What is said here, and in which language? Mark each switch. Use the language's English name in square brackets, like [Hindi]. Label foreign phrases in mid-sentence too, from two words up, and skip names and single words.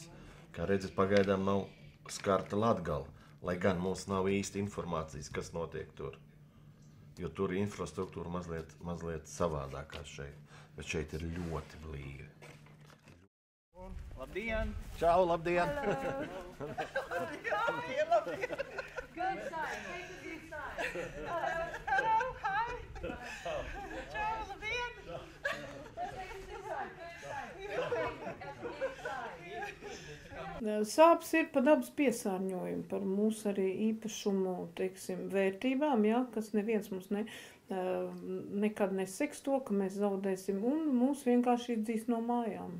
[Latvian] Kā redzat, pagaidām nav skarta Latgala, lai gan mums nav īsti informācijas, kas notiek tur. Jo tur ir infrastruktūra mazliet savādākā šeit, bet šeit ir ļoti blīvi. Labdien! Čau, labdien! Labdien! [English] Good side, take the good side. Hello, hi! [Latvian] Čau, labdien! Sāpes ir par dabas piesārņojumu, par mūsu arī īpašumu, vērtībām, ja, kas neviens mums nekad neseks to, ka mēs zaudēsim, un mūs vienkārši iedzīs no mājām.